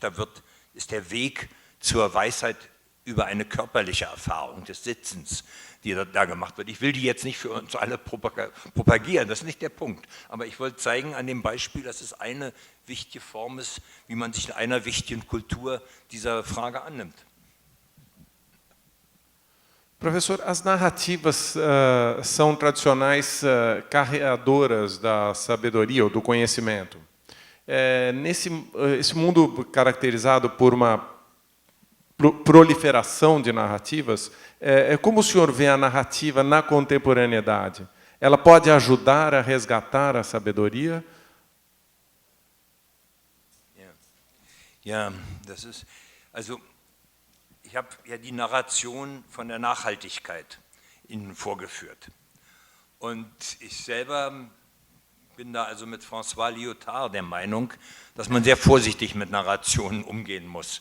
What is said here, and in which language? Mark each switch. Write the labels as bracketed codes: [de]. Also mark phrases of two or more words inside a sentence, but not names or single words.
[de] Da ist der Weg zur Weisheit über eine körperliche Erfahrung des Sitzens, die da gemacht wird. Ich will die jetzt nicht für uns alle propagieren, das ist nicht der Punkt. Aber ich wollte zeigen an dem Beispiel, dass es eine wichtige Form ist, wie man sich in einer wichtigen Kultur dieser Frage annimmt. [pt] Professor, as narrativas são tradicionais carreadoras da sabedoria ou do conhecimento. Esse mundo caracterizado por uma proliferação de narrativas, como o senhor vê a narrativa na contemporaneidade? Ela pode ajudar a resgatar a sabedoria? [de] Ja, das ist, also ich habe ja die Narration von der Nachhaltigkeit Ihnen vorgeführt. Und ich selber bin da also mit François Lyotard der Meinung, dass man sehr vorsichtig mit Narrationen umgehen muss.